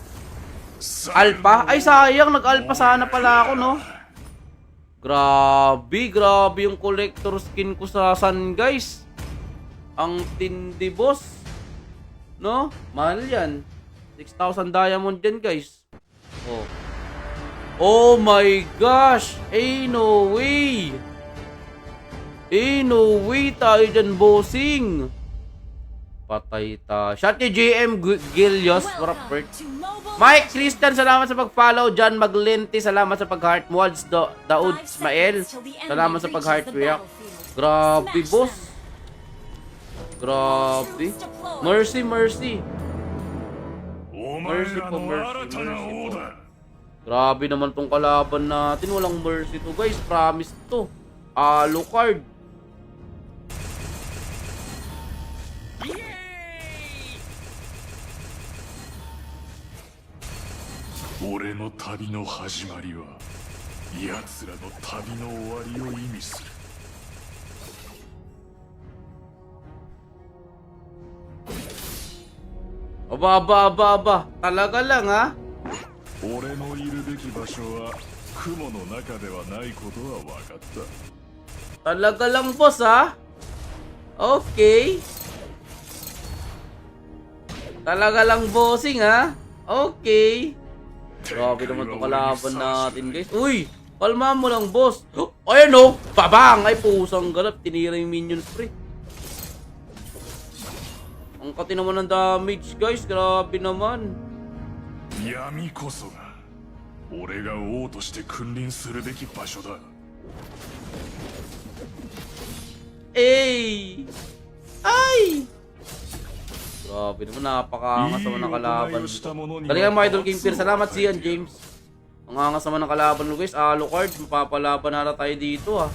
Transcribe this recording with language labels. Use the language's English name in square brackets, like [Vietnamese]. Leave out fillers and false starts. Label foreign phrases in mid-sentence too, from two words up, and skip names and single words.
[Filipino] Alpha? Ay, sayang. Nag-alpha sana pala ako, no? Grabe yung [English] collector skin [Filipino] ko sa Sun, guys. Ang tindi, boss. No? Mahal yan. 6,000 diamond yan, guys. [English] Oh my gosh. No way. No way [Filipino] tayo dyan, bossing. Patay ta. Shot ni JM Gilios. Mike Christian, salamat sa pag-follow. John Maglenti, salamat sa pag-heart. Muads Daud Ismael, salamat sa pag- [English] heart react. [Filipino] Grabe, boss. Grabe. Mercy. Mercy po. Grabe naman tong kalaban natin. Walang mercy to, guys. Promise to. Alucard. [Japanese] 俺の旅の始まりは奴らの旅の終わりを意味する。 [Filipino] Aba. Talaga lang, ha? [Japanese] 俺のいるべき場所は雲の中ではないことは分かった。 [Filipino] Talaga lang, boss, ha? Okay. Talaga lang, bossing, ha? Okay. Grabe naman itong kalaban natin, guys. Uy! Kalma mo lang, boss. Ayan, oh! Babang! Ay, pusang galap. Tinira yung minions, pre. Ang kati naman ng damage, guys. Grabe naman. [Japanese] 闇こそが俺が王として君臨するべき場所だ。 [Filipino] Ay! Grabe naman, napakaangas naman ng kalaban. Galingan mo, Idol King Fear. Salamat siyan, James. Ang angas naman ng kalaban mo, guys. Alucard, mapapalaban na tayo dito, ha.